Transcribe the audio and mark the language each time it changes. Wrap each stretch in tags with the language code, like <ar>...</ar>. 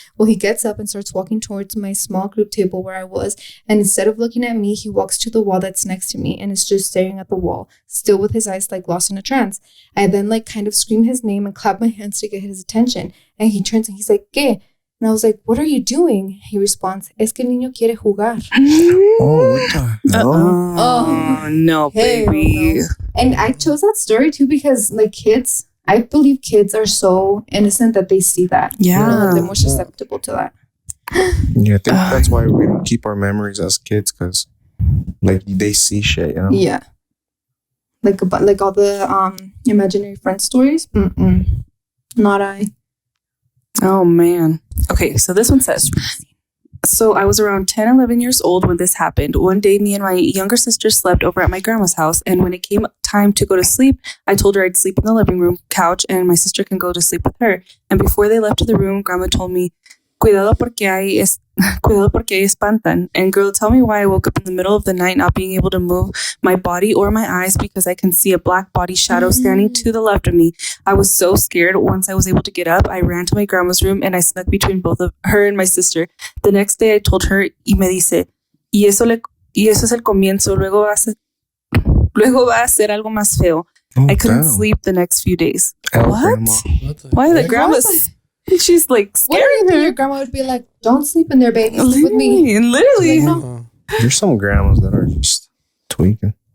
<en>Well, he gets up and starts walking towards my small group table where I was, and instead of looking at me, he walks to the wall that's next to me and is just staring at the wall, still with his eyes like lost in a trance. I then like kind of scream his name and clap my hands to get his attention, and he turns and he's like,</en> <es>"¿Qué?"</es> <en>And I was like, "What are you doing?" He responds,</en> <es>"Es que el niño quiere jugar."</es> <en>Oh, what the hell? Oh, no, baby. No. And I chose that story too because, like, kids, I believe kids are so innocent that they see that. Yeah. You know, they're more susceptible to that. Yeah, I think that's why we don't keep our memories as kids, because, like, they see shit, you know? Yeah. Like all the imaginary friend stories. Not I. Oh, man. Okay, so this one says, So I was around 10, 11 years old when this happened. One day, me and my younger sister slept over at my grandma's house. And when it came time to go to sleep, I told her I'd sleep in the living room couch and my sister can go to sleep with her. And before they left the room, grandma told me,</en> <es>cuidado porque ahí espantan.</es> <en>And girl, tell me why I woke up in the middle of the night not being able to move my body or my eyes because I can see a black body shadow standing to the left of me. I was so scared. Once I was able to get up, I ran to my grandma's room and I snuck between both of her and my sister. The next day I told her</en> <es>y me dice, y eso es el comienzo, luego va a ser algo más feo.</es> <en>I couldn't sleep the next few days. What? Why the grandma's... She's like scaring her. Your grandma would be like, "Don't sleep in there, baby. Sleep with me." And literally, like, no. There's some grandmas that are just tweaking.</en>